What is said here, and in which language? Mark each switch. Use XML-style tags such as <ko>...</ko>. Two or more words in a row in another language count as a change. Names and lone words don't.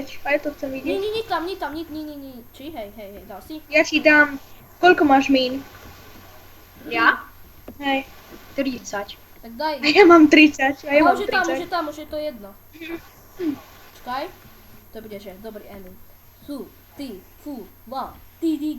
<sk>A ja to chcem Nie, vidieť. nie, tam. Či, hej, dal si? Ja ti dám... Koľko máš mín? Ja? Hej. 30. Tak daj. A ja mám 30. A ja mám Už je tam, 30. už je to jedno. Čakaj. To bude, že dobrý ending. Fu, ti, fu, la, ti, di, gu.</sk>